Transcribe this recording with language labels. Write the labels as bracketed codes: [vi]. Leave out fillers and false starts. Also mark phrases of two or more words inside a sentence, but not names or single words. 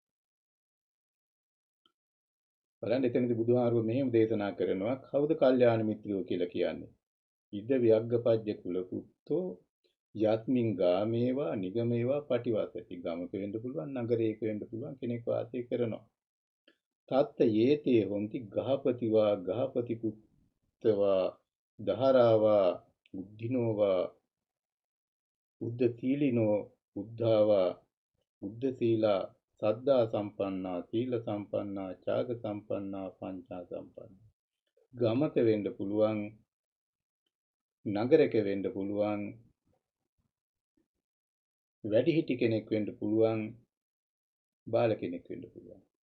[si] බලන්න එතනදී බුදුහාරුව මෙහෙම දේශනා කරනවා කවුද කල්යාණ මිත්‍රයෝ කියලා කියන්නේ? [pi] ඉද වියග්ගපජ්ජ කුල පුත්තෝ යත්මින් ගාමේවා නිගමේවා පටිවසති. [si] ගමක වෙන්න පුළුවන්, නගරයක වෙන්න පුළුවන් කෙනෙක් වාසය කරනවා. [pi] තත්ත යේතේ හොಂತಿ ගහපතිවා ගහපති පුත්තවා දහරාවා බුද්ධිනෝවා බුද්ධ සීලිනෝ බුද්ධාවා බුද්ධ සීලා සද්ධා සම්පන්නා සීල සම්පන්නා ත්‍යාග සම්පන්නා පංචා සම්පන්නා. [si] ගමක වෙන්න පුළුවන්, නගරයක වෙන්න පුළුවන්, වැඩිහිටි කෙනෙක් වෙන්න පුළුවන්, බාල කෙනෙක් වෙන්න පුළුවන්.